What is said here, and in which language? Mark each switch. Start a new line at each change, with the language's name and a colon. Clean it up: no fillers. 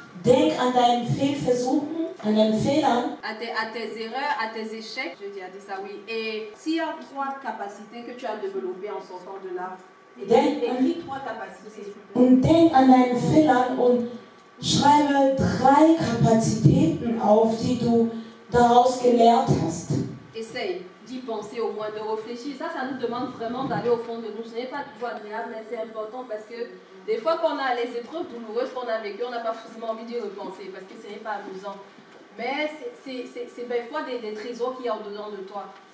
German: Denk an deinen Fehlversuchen, an deinen Fehlern.
French: À tes erreurs, à tes échecs, je dis ça oui. Et tire 3 capacités que tu as développées en sortant de là. Écris 3 capacités.
German: Und denk an deinen Fehlern und schreibe 3 Kapazitäten auf, die du daraus gelernt hast.
French: Essaye d'y penser au moins, de réfléchir. Ça nous demande vraiment d'aller au fond de nous. Ce n'est pas toujours agréable, mais c'est important parce que des fois qu'on a les épreuves douloureuses qu'on a vécues, on n'a pas forcément envie d'y repenser parce que ce n'est pas amusant. Mais c'est des fois des trésors qu'il y a au-dedans de toi.